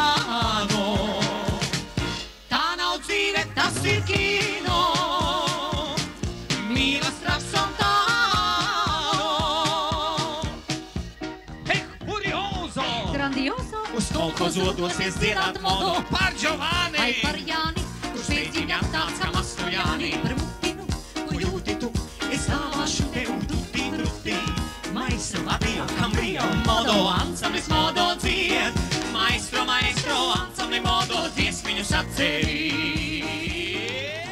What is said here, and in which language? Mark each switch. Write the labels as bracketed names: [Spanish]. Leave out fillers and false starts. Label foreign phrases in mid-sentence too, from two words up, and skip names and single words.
[Latvian] Tā nav dzīve, tas ir kino, uz kolhozu dosies dziedāt modo par Giovanni. vai par Jāni, Kurš steidzīgāk tāds kā Mastojāni. par mutinu, Ko jūti tu, es dāvāšu tev tutti frutti. [Italian] Maestro, addio, cambrio, modo, [Latvian] ansamblis modo dzied. Maestro, ansambli modo, dziesmiņus atcerīt.